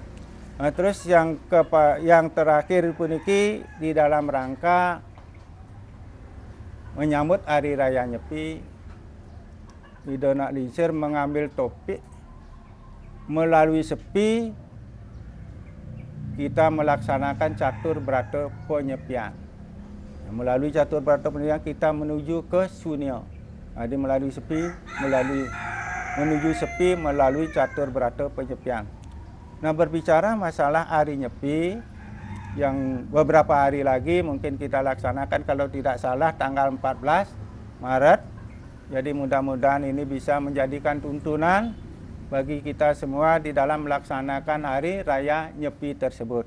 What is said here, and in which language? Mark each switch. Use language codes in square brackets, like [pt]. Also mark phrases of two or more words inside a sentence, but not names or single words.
[id] Nah, terus yang terakhir puniki di dalam rangka menyambut Hari Raya Nyepi, Indona Lingsir mengambil topik melalui sepi kita melaksanakan catur brata penyepian. Melalui catur brata penyepian kita menuju ke sunia. Jadi melalui sepi, menuju sepi melalui catur brata penyepian. Nah, berbicara masalah hari nyepi yang beberapa hari lagi mungkin kita laksanakan, kalau tidak salah tanggal 14 Maret. Jadi mudah-mudahan ini bisa menjadikan tuntunan bagi kita semua di dalam melaksanakan Hari Raya Nyepi tersebut.